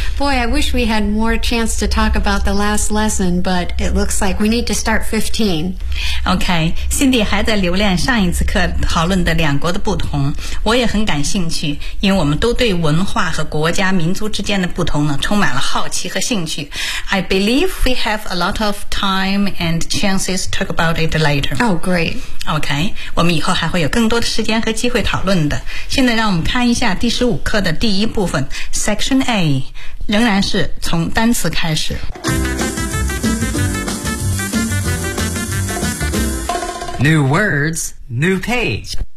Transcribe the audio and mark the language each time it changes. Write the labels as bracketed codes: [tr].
[en] Boy, I wish we had more chance to talk about the last lesson, but it looks like we need to start 15. [zh] Okay, Cindy 还在留恋上一次课讨论的两国的不同，我也很感兴趣，因为我们都对文化和国家民族之间的不同呢充满了好奇和兴趣。 [en] I believe we have a lot of time and chances to talk about it later. Oh, great. [zh] Okay, 我们以后还会有更多的时间和机会讨论的。现在让我们看一下第15课的第一部分 Section A, 仍然是从单词开始。 [en] New words, new page.